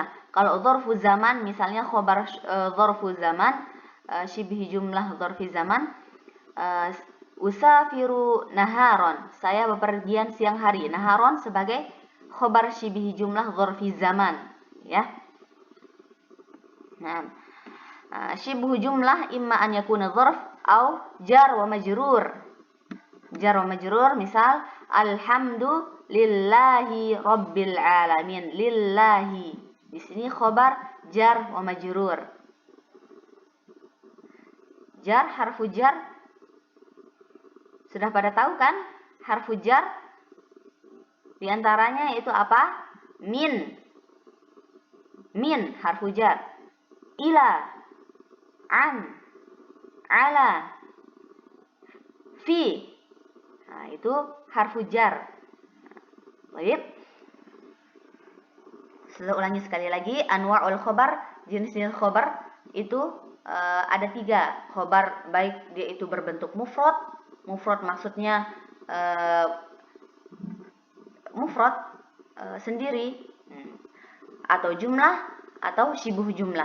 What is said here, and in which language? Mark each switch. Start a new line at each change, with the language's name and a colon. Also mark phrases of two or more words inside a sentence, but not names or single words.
Arabic: Kalau ظرف زمان misalnya خبر ظرف زمان شبه جملة ظرف زمان أسافر نهارا,
Indonesian: saya bepergian siang hari.
Arabic: Naharon sebagai خبر شبه جملة ظرف زمان ya. Nah, شبه جملة إما أن يكون ظرف أو جار ومجرور. جار ومجرور misal الحمد لله رب العالمين. Lillahi
Indonesian: di sini
Arabic: خبر جار ومجرور.
Indonesian: Jar,
Arabic: حرف جر
Indonesian: sudah pada tahu kan?
Arabic: حرف جر
Indonesian: di antaranya yaitu apa?
Arabic: من من حرف جر. إلى عن على في.
Indonesian: Nah, itu
Arabic: حرف جر.
Indonesian: Baik. Saya ulangi sekali lagi,
Arabic: أنواع الخبر,
Indonesian: jenis-jenis khobar itu ada 3. Khobar baik dia itu berbentuk mufrad. Mufrad maksudnya mufrad sendiri, atau jumlah atau
Arabic: شبه جملة.